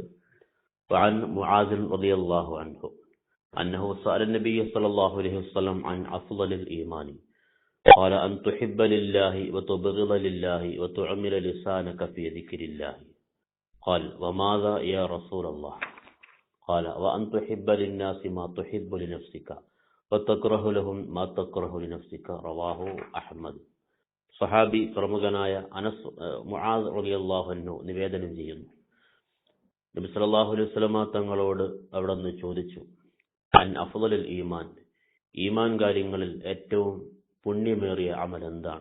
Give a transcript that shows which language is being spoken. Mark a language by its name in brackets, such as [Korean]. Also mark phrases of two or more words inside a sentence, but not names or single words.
[Arabic] وعن معاذ رضي الله عنه أنه سأل النبي صلى الله عليه وسلم عن أفضل الإيمان قال أن تحب لله وتبغض لله وتعمل لسانك في ذكر الله. قال وماذا يا رسول الله؟ قال وأن تحب للناس ما تحب لنفسك وتكره لهم ما تكره لنفسك. رواه أحمد. [Malayalam] സഹാബി പ്രമുഖനായ മുആദ് [Arabic] رضي الله عنه [Malayalam] നിവേദനം ചെയ്യുന്നു, നബി [Arabic] صلى الله عليه وسلم [Malayalam] തങ്ങളോട് അവിടെ നിന്ന് ചോദിച്ചു, [Arabic] عن أفضل الإيمان, [Malayalam] ഈമാൻ കാര്യങ്ങളിൽ ഏറ്റവും പുണ്യമേറിയ അമൽ എന്താണ്?